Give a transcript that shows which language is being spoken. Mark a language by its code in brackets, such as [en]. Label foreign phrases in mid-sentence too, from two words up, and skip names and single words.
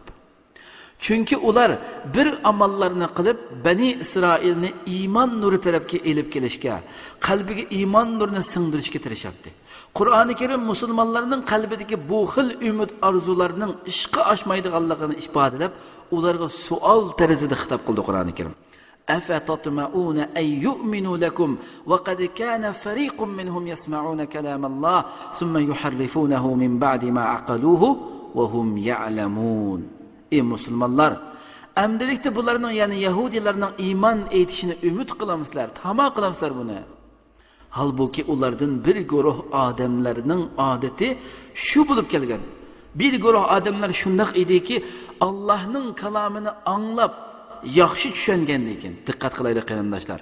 [uz] Chunki ular bir amallarni qilib Bani Isroilni iymon nuri tarafga elib kelishga, qalbiga iymon nurini singdirishga tirishadi. Qur'oni Karim musulmonlarning qalbidagi bu xil umid arzularining ishqa oshmaydiganligini ifodalab, ularga savol tarzida xitob qildi Qur'oni Karim. [ar] أفتطمعون أن يؤمنوا لكم وقد كان فريق منهم يسمعون كلام الله ثم يحرفونه من بعد ما عقلوه وهم يعلمون. [uz] Ey musulmonlar, amdilikda bularning, ya'ni Yahudilarning iymon etishini umid qilamizlar, tamom qilamizlar buni. Halbuki ulardan bir guruh odamlarning odati shu bo'lib kelgan. Bir guruh odamlar shunday ediki, Allohning kalomini anglab yaxshi tushungandan keyin, diqqat qilaylik qarindoshlar.